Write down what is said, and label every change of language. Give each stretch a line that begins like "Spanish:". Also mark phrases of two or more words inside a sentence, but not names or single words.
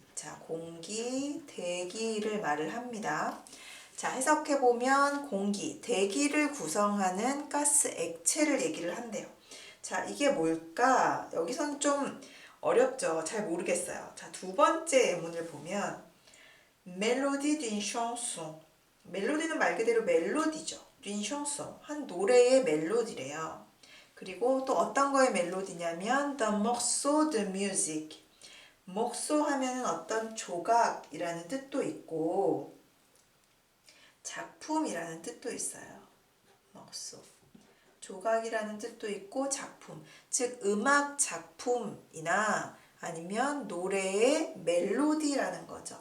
Korean: 자 공기 대기를 말을 합니다. 자 해석해보면 공기, 대기를 구성하는 가스 액체를 얘기를 한대요. 자 이게 뭘까? 여기선 좀 어렵죠. 잘 모르겠어요. 자 두 번째 예문을 보면 멜로디
French: d'une chanson.
Korean: 멜로디는 말 그대로 멜로디죠.
French: d'une chanson.
Korean: 한 노래의 멜로디래요. 그리고 또 어떤 거의 멜로디냐면
French: the morceau de music.
Korean: morceau 하면은 어떤 조각이라는 뜻도 있고 작품이라는 뜻도 있어요. morceau. 조각이라는 뜻도 있고 작품, 즉 음악 작품이나 아니면 노래의 멜로디라는 거죠.